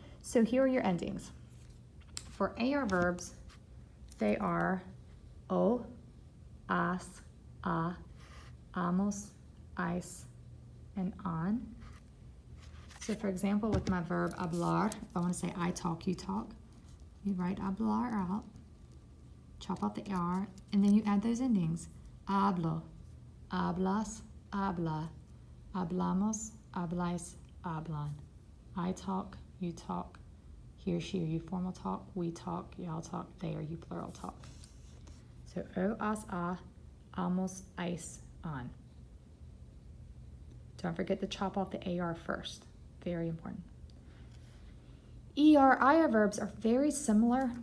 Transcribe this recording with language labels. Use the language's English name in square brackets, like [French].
[English] So here are your endings. For AR verbs, they are o, as, a, amos, ice, and on. So for example, with my verb hablar, if I want to say I talk, you talk, you write hablar out, chop out the R, and then you add those endings. [Spanish] Hablo, hablas, habla, hablamos, habláis, hablan. [English] I talk, you talk, he or she or you formal talk, we talk, y'all talk, they or you plural talk. So o, as, a, amos, ice, on. Don't forget to chop off the AR first. Very important. ER, IR verbs are very similar.